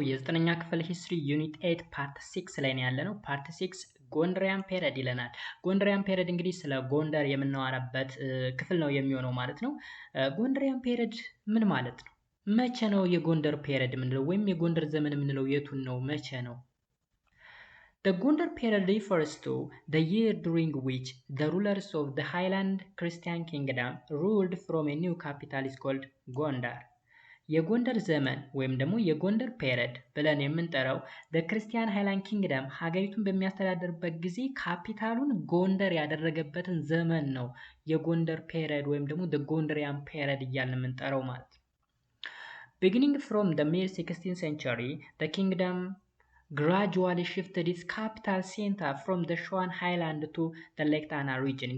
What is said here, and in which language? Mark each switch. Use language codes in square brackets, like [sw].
[am] የዘጠነኛ ክፍል ሂስትሪ ዩኒት 8 ፓርት 6 ላይ ነው ያለነው። ፓርት 6 ጎንደሪያን ፔሪድ ይለናል። ጎንደሪያን ፔሪድ እንግዲህ ስለ ጎንደር የምናወራበት ክፍል ነው የሚሆነው ማለት ነው። ጎንደሪያን ፔሪድ ምን ማለት ነው? መቼ ነው የጎንደር ፔሪድ የምንለው ወይም የጎንደር ዘመን የምንለው የቱን ነው? መቼ ነው? [en] The Gondar period refers to the year during which the rulers of the Highland Christian kingdom ruled from a new capital is called Gondar. [am] የጎንደር ዘመን ወይም ደግሞ የጎንደር ፔሪድ ብለን የምንጠራው በክርስቲያን ሃይላንድ ኪንግደም ሀገሪቱን በሚያስተዳድርበት ጊዜ ካፒታሉን ጎንደር ያደረገበትን ዘመን ነው የጎንደር ፔሪድ ወይም ደግሞ ጎንደሪያን ፔሪድ እያልን የምንጠራው ማለት ነው። [en] Beginning from the mid 16th century, the kingdom gradually shifted its capital center from the Shuan Highland to the Lake Tana region.